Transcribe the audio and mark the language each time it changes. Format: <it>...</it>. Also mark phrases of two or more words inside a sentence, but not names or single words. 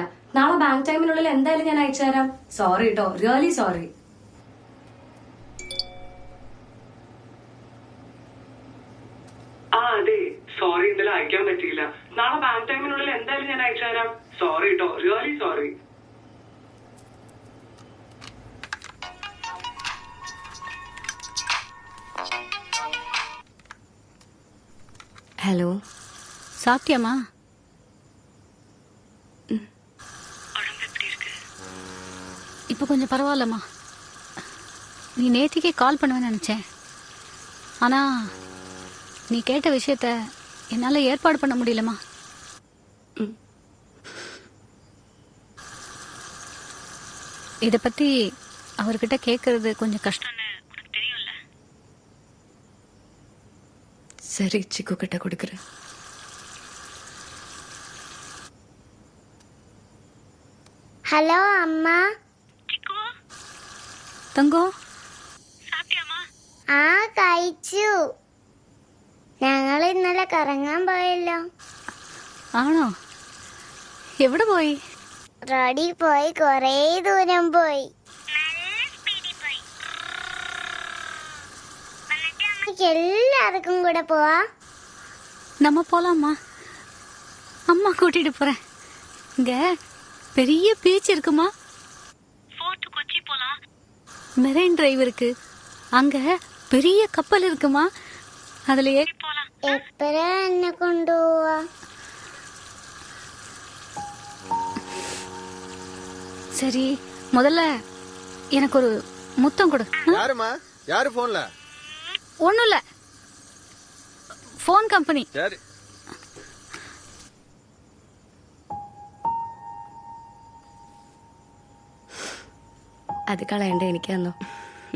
<ml>നാളെ ബാങ്ക് ടൈമിനുള്ളിൽ എന്തായാലും ഞാൻ അയച്ചു തരാം. സോറി കേട്ടോ,</ml> <en>really sorry.</en> <ml>അതെ, സോറി, ഇന്നലെ അയക്കാൻ പറ്റിയില്ല. നാളെ ബാങ്ക് ടൈമിനുള്ളിൽ എന്തായാലും ഞാൻ അയച്ചു തരാം. സോറി കേട്ടോ,</ml> <en>really sorry.</en> <ta>ஹலோ, சாப்பிட்டியாமா? இப்போ கொஞ்சம் பரவாயில்லம்மா. நீ நேத்திக்கே கால் பண்ணுவேன்னு நினச்சேன். ஆனால் நீ கேட்ட விஷயத்த என்னால் ஏற்பாடு பண்ண முடியலம்மா. இதை பற்றி அவர்கிட்ட கேட்கறது கொஞ்சம் கஷ்டம்னு உனக்கு தெரியும்ல. சரி சிக்கு கிட்ட கொடுக்குறேன்.</ta> <ml>ഹലോ അമ്മ.</ml> <ta>தங்கம்,</ta> <ml>ആ കഴിച്ചു. ഞങ്ങൾ ഇന്നലെ കറങ്ങാൻ പോയല്ലോ. ആണോ? എവിടെ പോയി? റോഡിൽ പോയി, കൊറേ ദൂരം പോയി. എല്ലാവർക്കും കൂടെ പോവാ.</ml> <ta>நம்ம போலாமா? அம்மா கூட்டிட்டு போறேன். இங்க பெரிய பீச் இருக்குமா, ஃபோர்ட் கொச்சி போலாம். மெரைன் டிரைவ் இருக்கு, அங்க பெரிய கப்பல் இருக்குமா, அதுல ஏறி போலாம்.</ta> <ml>എപ്പോഴാ എന്നെ കൊണ്ടുപോവാ?</ml> <ta>சரி, முதல்ல எனக்கு ஒரு முத்தம் கொடு. யாருமா? யாரு போன்ல? ஒண்ணும் இல்ல, போன் கம்பெனி. சரி.</ta> <ml>അത് കളയണ്ട, എനിക്ക് തന്നോ.</ml>